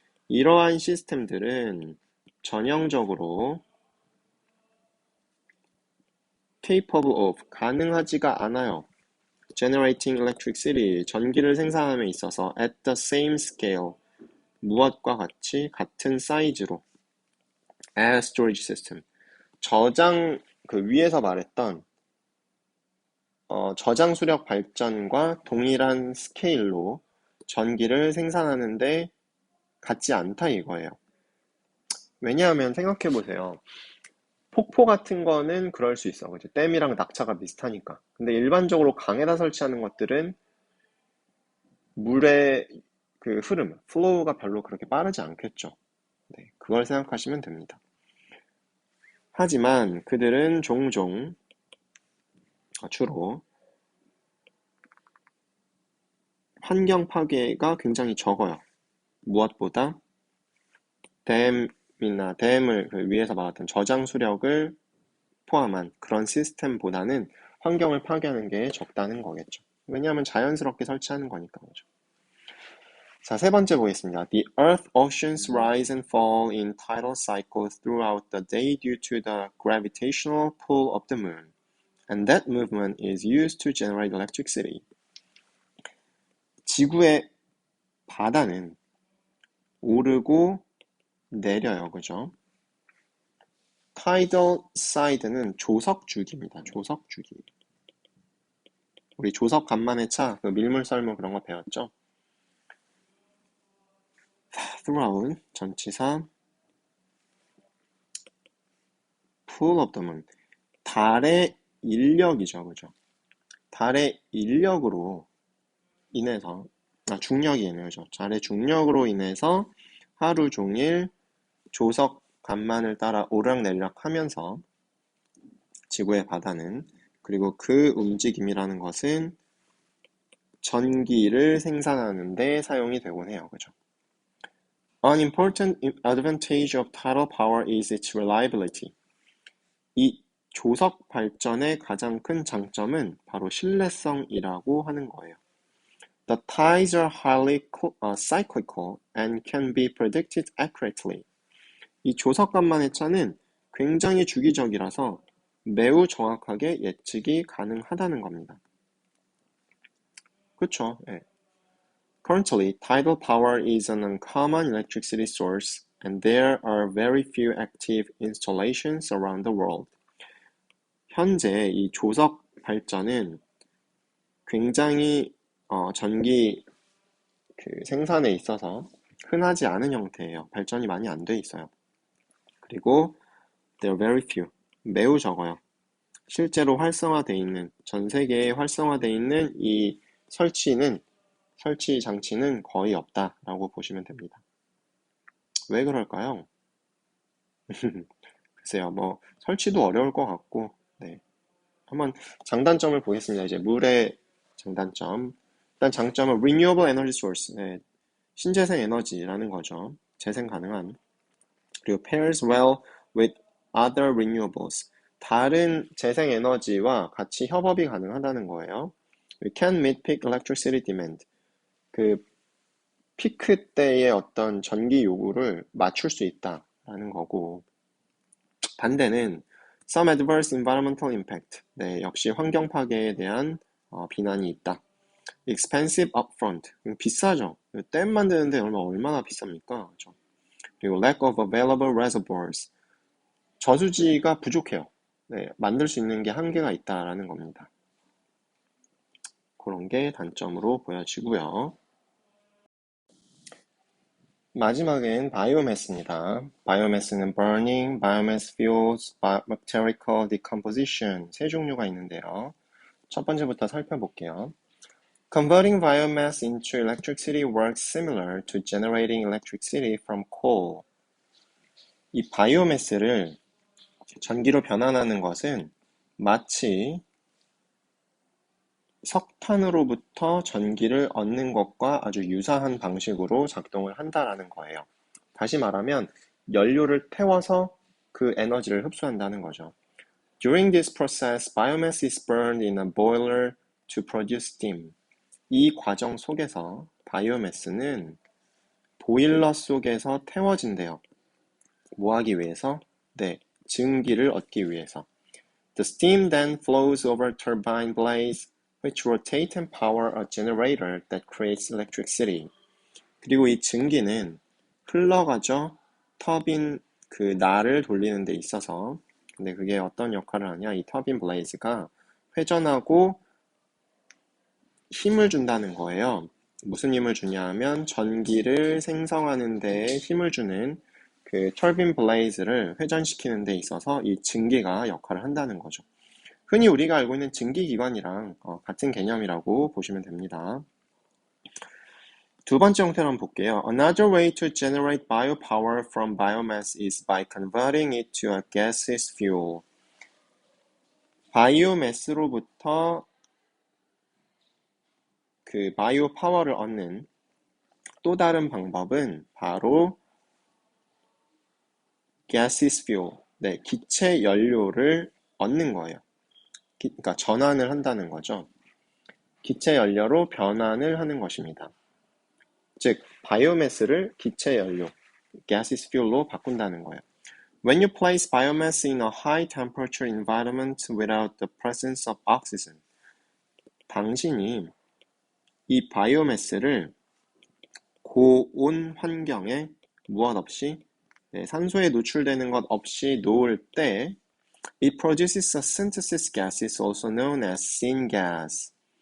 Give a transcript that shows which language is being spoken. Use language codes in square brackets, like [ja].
[ko] 이러한 시스템들은 전형적으로 [en] capable of, [ko] 가능하지가 않아요. [en] generating electricity, [ko] 전기를 생산함에 있어서 [en] at the same scale, [ko] 무엇과 같이 같은 사이즈로 [en] as storage system. [ko] 저장 그 위에서 말했던 저장 수력 발전과 동일한 스케일로 전기를 생산하는데 같지 않다 이거예요. 왜냐하면 생각해 보세요. 폭포 같은 거는 그럴 수 있어. 그죠? 댐이랑 낙차가 비슷하니까. 근데 일반적으로 강에다 설치하는 것들은 물의 그 흐름, 플로우가 별로 그렇게 빠르지 않겠죠. 네, 그걸 생각하시면 됩니다. 하지만 그들은 종종 주로 환경 파괴가 굉장히 적어요. 무엇보다 댐을 그 위에서 말했던 저장 수력을 포함한 그런 시스템보다는 환경을 파괴하는 게 적다는 거겠죠. 왜냐하면 자연스럽게 설치하는 거니까 그죠. 자, 세 번째 보겠습니다. [en] The Earth oceans rise and fall in tidal cycles throughout the day due to the gravitational pull of the moon. And that movement is used to generate electricity. [ko] 지구의 바다는 오르고 내려요. 그죠? tidal side는 조석주기입니다. 조석주기. 우리 조석 간만에 차, 그 밀물 썰물 그런 거 배웠죠? [en] throughout [ko] 전치사 [en] pull of the moon. [ko] 달의 인력이죠. 그죠? 달의 인력으로 인해서 중력이네요. 그죠? 달의 중력으로 인해서 하루 종일 조석 간만을 따라 오르락내리락 하면서 지구의 바다는 그리고 그 움직임이라는 것은 전기를 생산하는 데 사용이 되곤 해요. 그죠? [en] An important advantage of tidal power is its reliability. [ko] 이 조석 발전의 가장 큰 장점은 바로 신뢰성이라고 하는 거예요. [en] The tides are highly cyclical and can be predicted accurately. [ko] 이 조석간만의 차는 굉장히 주기적이라서 매우 정확하게 예측이 가능하다는 겁니다. 그쵸? 예. [en] Currently, tidal power is an uncommon electricity source and there are very few active installations around the world. [ko] 현재 이 조석 발전은 굉장히 전기 생산에 있어서 흔하지 않은 형태예요. 발전이 많이 안 돼 있어요. [en] 그리고 there are very few, [ko] 매우 적어요. 실제로 활성화되어 있는, 전 세계에 활성화되어 있는 이 설치 장치는 거의 없다라고 보시면 됩니다. 왜 그럴까요? 글쎄요, 뭐 설치도 어려울 것 같고, 네. 한번 장단점을 보겠습니다. 이제 물의 장단점. 일단 장점은 [en] renewable energy source, [ko] 네. 신재생 에너지라는 거죠. 재생 가능한. 그리고 [en] pairs well with other renewables. [ko] 다른 재생 에너지와 같이 협업이 가능하다는 거예요. [en] We can meet peak electricity demand. [ko] 그 피크 때의 어떤 전기 요구를 맞출 수 있다라는 거고, 반대는 [en] some adverse environmental impact. [ko] 네, 역시 환경 파괴에 대한 비난이 있다. [en] expensive upfront. [ko] 비싸죠. 댐 만드는데 얼마나 비쌉니까? 그렇죠? 그리고 [en] lack of available reservoirs. [ko] 저수지가 부족해요. 네, 만들 수 있는 게 한계가 있다라는 겁니다. 그런 게 단점으로 보여지고요. 마지막엔 바이오매스입니다. [en] 바이오매스는 burning, biomass fuels, bacterial decomposition [ko] 세 종류가 있는데요. 첫 번째부터 살펴볼게요. [en] Converting biomass into electricity works similar to generating electricity from coal. [ko] 이 바이오매스를 전기로 변환하는 것은 마치 석탄으로부터 전기를 얻는 것과 아주 유사한 방식으로 작동을 한다라는 거예요. 다시 말하면 연료를 태워서 그 에너지를 흡수한다는 거죠. During this process, biomass is burned in a boiler to produce steam. 이 과정 속에서 바이오매스는 보일러 속에서 태워진대요. 뭐 하기 위해서? 네, 증기를 얻기 위해서. [en] The steam then flows over turbine blades, which rotate and power a generator that creates electricity. [ko] 그리고 이 증기는 흘러가죠. 터빈 그 날을 돌리는 데 있어서. 근데 그게 어떤 역할을 하냐? 이 터빈 블레이즈가 회전하고 힘을 준다는 거예요. 무슨 힘을 주냐 하면 전기를 생성하는 데에 힘을 주는 그 터빈 블레이즈를 회전시키는 데 있어서 이 증기가 역할을 한다는 거죠. 흔히 우리가 알고 있는 증기기관이랑 같은 개념이라고 보시면 됩니다. 두 번째 형태로 한번 볼게요. [en] Another way to generate biopower from biomass is by converting it to a gaseous fuel. [ko] 바이오매스로부터 그 바이오 파워를 얻는 또 다른 방법은 바로 [en] gaseous fuel, [ko] 네, 기체 연료를 얻는 거예요. 그러니까 전환을 한다는 거죠. 기체 연료로 변환을 하는 것입니다. 즉, 바이오매스를 기체 연료, [en] gaseous fuel [ko] 로 바꾼다는 거예요. [en] When you place biomass in a high temperature environment without the presence of oxygen, [ko] 당신이 이 바이오매스를 고온 환경에 무엇 없이 산소에 노출되는 것 없이 놓을 때 [en] it produces a synthesis gas is also known as syngas.